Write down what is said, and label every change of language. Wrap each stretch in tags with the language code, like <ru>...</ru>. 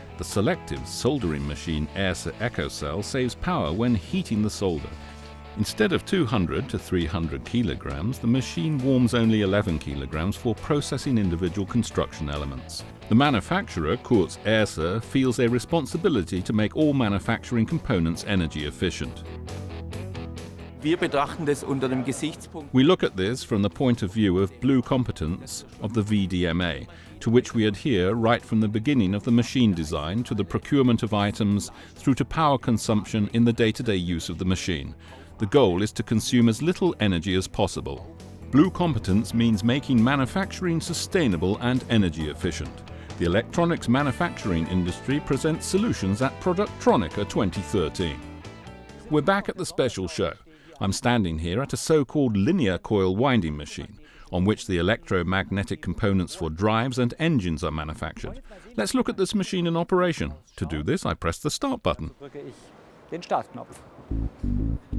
<en>The selective soldering machine Airsa EcoCell saves power when heating the solder. Instead of 200 to 300 kilograms, the machine warms only 11 kilograms for processing individual construction elements. The manufacturer, Kurz Airsa, feels a responsibility to make all manufacturing components energy efficient.</en> <de>Wir betrachten das unter dem Gesichtspunkt.</de> <en>We look at this from the point of view of blue competence of the VDMA, to which we adhere right from the beginning of the machine design to the procurement of items through to power consumption in the day-to-day use of the machine. The goal is to consume as little energy as possible. Blue competence means making manufacturing sustainable and energy efficient. The electronics manufacturing industry presents solutions at Productronica 2013. We're back at the special show. I'm standing here at a so-called linear coil winding machine, on which the electromagnetic components for drives and engines are manufactured. Let's look at this machine in operation. To do this, I press the start button.</en> <de>Drücke ich den Startknopf.</de>